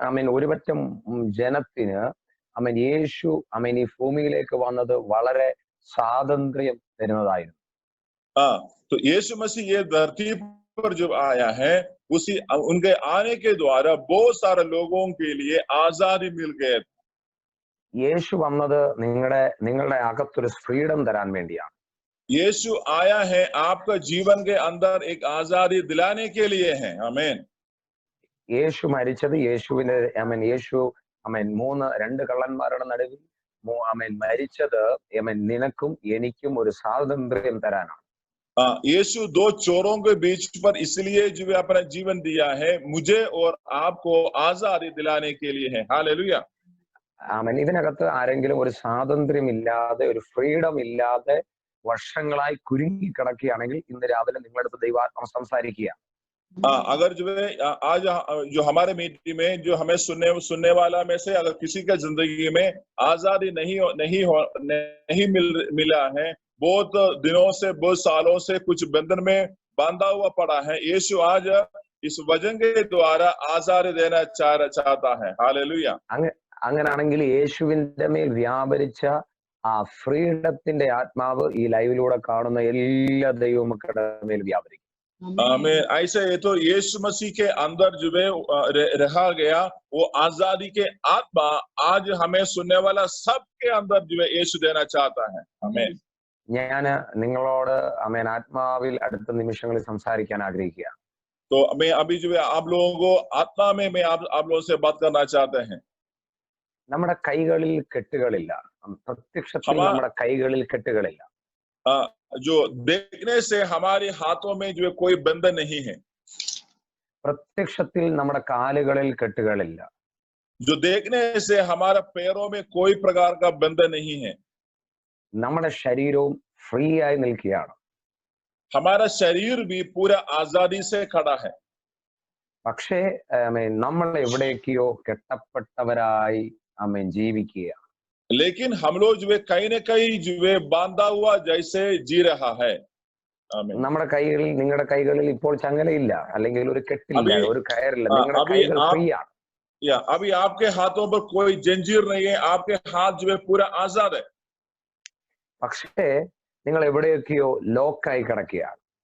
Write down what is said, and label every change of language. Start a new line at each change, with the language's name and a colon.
Malayalam: ഒരു പറ്റം ജനത്തിന് യേശു ഈ ഭൂമിയിലേക്ക് വന്നത് വളരെ സ്വാതന്ത്ര്യം തരുന്നതായിരുന്നു.
Hindi: तो यीशु मसीह ये धरती पर जो आया है, उनके आने के द्वारा बहुत सारे लोगों के लिए आजादी मिल गए.
Malayalam: യേശു വന്നത് നിങ്ങളുടെ അകത്തൊരു ഫ്രീഡം തരാൻ വേണ്ടിയാണ്.
Hindi: यीशु आया है आपका जीवन के अंदर एक आजादी दिलाने के लिए है. आमीन.
Malayalam: യേശു മരിച്ചത് യേശു 2 കള്ളന്മാരുടെ നടുവിൽ മരിച്ചത് നിനക്കും എനിക്കും ഒരു സ്വാതന്ത്ര്യം തരാനാണ്.
Hindi: यीशु 2 चोरों के बीच पर इसलिए जो अपना जीवन दिया है, मुझे और आपको आजादी दिलाने के लिए है. हालेलुया.
Malayalam: ഇതിനകത്ത് ആരെങ്കിലും ഒരു സ്വാതന്ത്ര്യം ഇല്ലാതെ, ഒരു ഫ്രീഡം ഇല്ലാതെ വർഷങ്ങളായി കുരുങ്ങി കിടക്കുകയാണെങ്കിൽ ഇന്ന് രാവിലെ നിങ്ങളുടെ അടുത്ത് ദൈവാത്മാ സംസാരിക്കുക.
Hindi: अगर जो है आज जो हमारे मीटिंग में जो हमें सुनने वाला में से अगर किसी का जिंदगी में आजादी नहीं मिला है, बहुत दिनों से, बहुत सालों से कुछ बंधन में बांधा हुआ पड़ा है, यीशु आज इस वचन के द्वारा आजादी देना चाहता है. हालेलुया.
Malayalam: അങ്ങനാണെങ്കിൽ യേശുവിന്റെ മേൽ വ്യാപരിച്ച ആ ഫ്രീഡത്തിന്റെ ആത്മാവ് ഈ ലൈവിലൂടെ കാണുന്ന എല്ലാ ദൈവമക്കളുടെ മേൽ വ്യാപരിക്കും.
Hindi: ऐसे तो यीशु मसीह के अंदर जो रहा गया वो आजादी के आत्मा आज हमें सुनने वाला सबके अंदर जो यीशु देना चाहता है. आमीन.
Malayalam: ഞാൻ നിങ്ങളോട് ആത്മാവിൽ അടുത്ത നിമിഷങ്ങളിൽ സംസാരിക്കാൻ ആഗ്രഹിക്കുക.
Hindi: तो मैं अभी जो है आप लोगों को आत्मा में मैं आप लोगों से बात करना चाहते हैं।
Malayalam: നമ്മുടെ കൈകളിൽ കെട്ടുകളില്ല. പ്രത്യക്ഷത്തിൽ
Hindi: हमारा
Malayalam: നമ്മുടെ കൈകളിൽ കെട്ടുകളില്ല.
Hindi: जो देखने से हमारे हाथों में जो है कोई बंधन नहीं है।
Malayalam: പ്രത്യക്ഷത്തിൽ നമ്മുടെ കാലുകളിൽ കെട്ടുകളില്ല.
Hindi: जो देखने से हमारा पैरों में कोई प्रकार का बंधन नहीं है।
Malayalam: നമ്മുടെ ശരീരവും ഫ്രീ ആയി നിൽക്കുകയാണ്.
Hindi: हमारा शरीर भी पूरा आजादी से खड़ा है।
Malayalam: പക്ഷേ നമ്മൾ എവിടേക്കോ കെട്ടപ്പെട്ടവരായി ജീവിക്കുകയാണ്.
Hindi: लेकिन हम लोग जो है कहीं न कहीं जो है बांधा हुआ जैसे जी रहा है।
Malayalam: നമ്മുടെ കൈകളിൽ, നിങ്ങളുടെ കൈകളിൽ ഇപ്പോൾ ചങ്ങലയില്ല, അല്ലെങ്കിൽ ഒരു കെട്ടില്ല, ഒരു കയറില്ല. നിങ്ങളുടെ
Hindi: अभी
Malayalam: കൈകൾ
Hindi: आप
Malayalam: ഫ്രീ ആണ്.
Hindi: अभी आपके हाथों पर कोई जंजीर नहीं है, आपके हाथ जो है पूरा आजाद है।
Malayalam: പക്ഷേ നിങ്ങൾ എവിടെയൊക്കെയോ ലോക്കായി കിടക്കുകയാണ്.